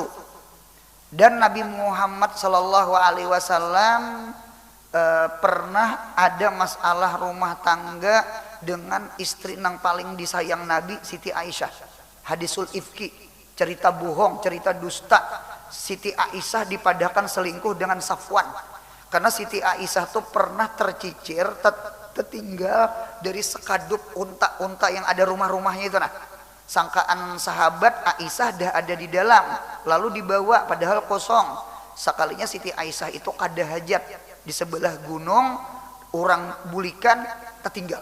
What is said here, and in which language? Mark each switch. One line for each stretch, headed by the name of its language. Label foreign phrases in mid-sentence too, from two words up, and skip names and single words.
Indonesian: Dan Nabi Muhammad
Arabic: Sallallahu Alaihi Wasallam
Indonesian: pernah ada masalah rumah tangga dengan istri nang paling disayang Nabi, Siti Aisyah.
Arabic: Hadisul ifki,
Indonesian: cerita bohong, cerita dusta. Siti Aisyah dipadakan selingkuh dengan Safwan. Karena Siti Aisyah tuh pernah tercicir, tertinggal dari sekadup unta-unta yang ada rumah-rumahnya itu. Nah, sangkaan sahabat Aisyah dah ada di dalam, lalu dibawa padahal kosong.
Banjar: Sekalinya Siti Aisyah itu kada hajat di sebelah gunung, orang bulikan tertinggal.